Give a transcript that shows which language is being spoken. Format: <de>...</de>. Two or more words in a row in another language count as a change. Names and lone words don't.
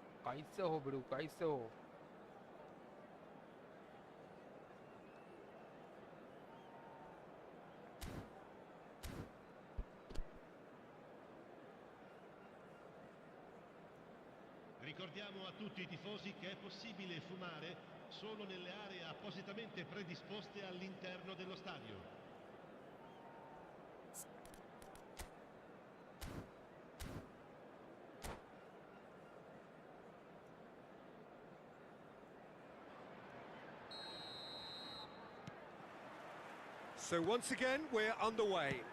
<hi>कैसे हो ब्रो, कैसे हो?</hi> <it>Ricordiamo a tutti i tifosi che è possibile fumare solo nelle aree appositamente predisposte all'interno dello stadio.</it> <en>So once again, we're underway.</en>